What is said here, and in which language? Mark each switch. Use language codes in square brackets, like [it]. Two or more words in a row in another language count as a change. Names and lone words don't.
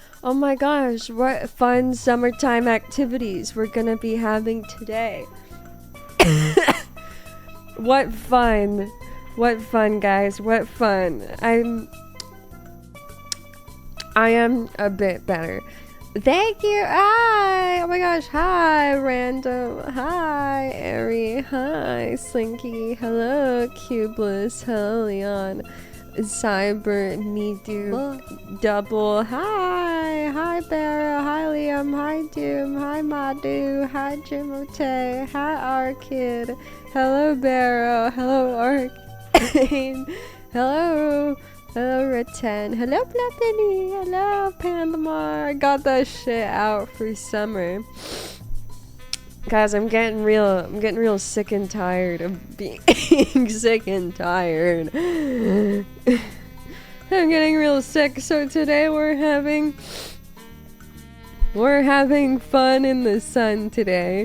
[en] Oh my gosh, what fun summertime activities we're gonna be having today. What fun. What fun, guys. What fun. I am a bit better. Thank you. Hi. Oh my gosh. Hi, Random. Hi, Ari. Hi, Slinky. Hello, Cubeless. Hello, Leon. Cyber Nidu Double. Hi Barrow. Hi Liam. Hi Doom. Hi Madu. Hi Jimote. Hi Arkid. Hello Barrow. Hello Arcane. Hello Reten. Hello Bluffany. Hello Pandamar. I got that shit out for summer. Guys, I'm getting real sick and tired of being sick and tired. I'm getting real sick, so today we're having fun in the sun today.